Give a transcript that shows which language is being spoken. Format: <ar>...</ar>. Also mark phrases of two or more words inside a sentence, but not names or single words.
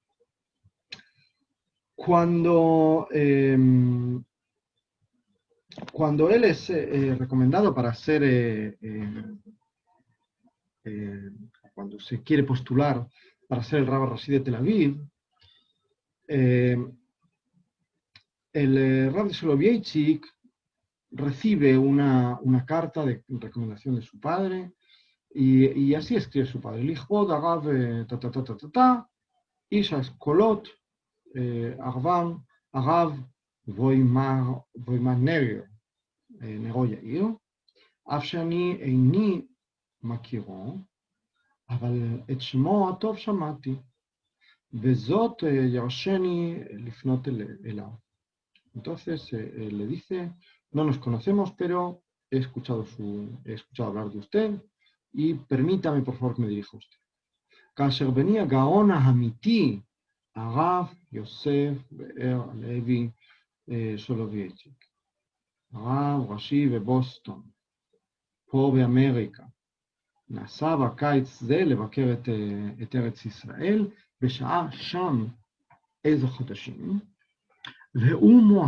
<es>Cuando él es recomendado para ser, cuando se quiere postular para ser el</es> <he>רב ראשי</he> <es>de Tel Aviv, el Rav de Soloveitchik recibe una carta de recomendación de su padre, y así escribe su padre.</es> <he>לכבוד הרב איש האסכולות, הרב ווימנר, נרו יאיר, אף שאני איני מכירו, אבל את שמו הטוב שמעתי, וזאת ירשני לפנות אליו.</he> <es>Entonces le dice, no nos conocemos, pero he escuchado hablar de usted y permítame por favor que me dirija a usted.</es> <he>כאשר בני הגאון האמיתי, הרב יוסף באר לוי סולובייצ'יק, הרב ראשי בבוסטון, פה באמריקה, נסע בקיץ זה לבקר את ארץ ישראל, בשעה שם איזה חודשים, והוא</he>